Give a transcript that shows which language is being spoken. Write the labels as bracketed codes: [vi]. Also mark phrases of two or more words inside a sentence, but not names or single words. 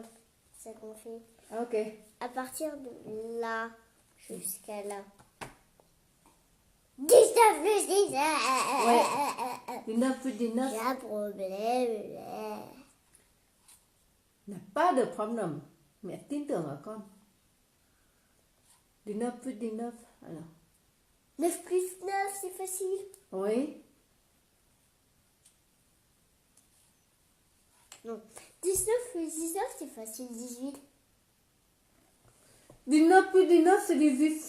[fr] C'est ce qu'on fait. Ok. À partir de là jusqu'à là. 19 plus 19. Ouais. 19 plus 19. J'ai un problème. N'a pas de problème. [vi] Mẹ tin tưởng ở con. [fr] 19 plus 19. Alors. 9 plus 9, c'est facile. Oui. Non. 19 plus 19, c'est facile. 18. 19 plus 19, c'est 18.